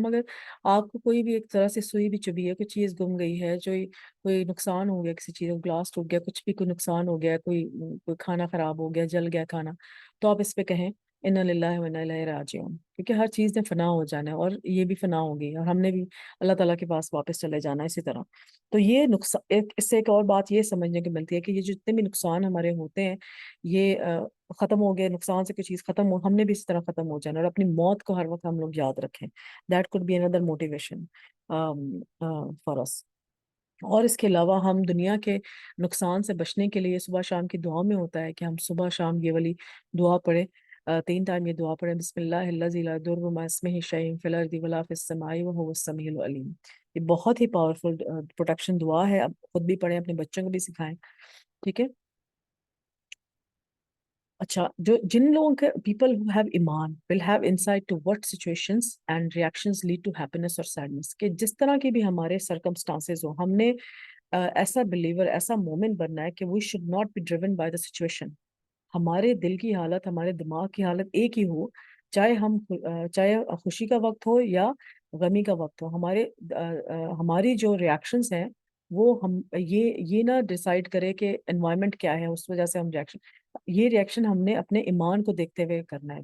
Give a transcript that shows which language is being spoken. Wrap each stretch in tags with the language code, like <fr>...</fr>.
<ur>مگر آپ کو کوئی بھی ایک طرح سے سوئی بھی چبھی ہے، کوئی چیز گم گئی ہے، جو کوئی نقصان ہو گیا، کسی چیز کا گلاس ٹوٹ گیا، کچھ بھی کوئی نقصان ہو گیا، کوئی کھانا خراب ہو گیا، جل گیا کھانا، تو آپ اس پہ کہیں</ur> <ar>انا للہ و انا الیہ راجعون،</ar> <ur>کیونکہ ہر چیز نے فنا ہو جانا ہے، اور یہ بھی فنا ہوگی، اور ہم نے بھی اللہ تعالیٰ کے پاس واپس چلے جانا ہے اسی طرح. تو یہ نقصان، اس سے ایک اور بات یہ سمجھنے کی ملتی ہے کہ یہ جتنے بھی نقصان ہمارے ہوتے ہیں، یہ ختم ہو گئے. نقصان سے کوئی چیز ختم ہو، ہم نے بھی اس طرح ختم ہو جانا، اور اپنی موت کو ہر وقت ہم لوگ یاد رکھیں.</ur> <en>That could be another motivation for us.</en> <ur>اور اس کے علاوہ ہم دنیا کے نقصان سے بچنے کے لیے صبح شام کی دعا میں ہوتا ہے کہ ہم صبح شام یہ والی دعا پڑھیں، 3 ٹائم یہ دعا پڑھیں،</ur> <ar>بسم اللہ الذی لا یضر مع اسمہ شیء فی الارض ولا فی السماء وهو السمیع العلیم.</ar> <ur>یہ بہت ہی پاورفل پروٹیکشن دعا ہے. اب خود بھی پڑھیں، اپنے بچوں کو بھی سکھائیں. ٹھیک ہے. اچھا، جن لوگوں کے پیپل</ur> <en>who have ایمان will have insight to what situations and reactions lead to happiness or sadness،</en> <ur>کہ جس طرح کی بھی ہمارے</ur> <en>circumstances</en> <ur>ہو، ہم نے ایسا بلیور، ایسا مومن بننا ہے کہ</ur> <en>we should not be driven by the situation.</en> <ur>ہمارے دل کی حالت، ہمارے دماغ کی حالت ایک ہی ہو، چاہے خوشی کا وقت ہو یا غمی کا وقت ہو. ہماری جو ریاکشنز ہیں وہ ہم یہ نہ ڈیسائیڈ کرے کہ انوائرمنٹ کیا ہے اس وجہ سے ہم یہ ریاکشن ہم نے اپنے ایمان کو دیکھتے ہوئے کرنا ہے.</ur>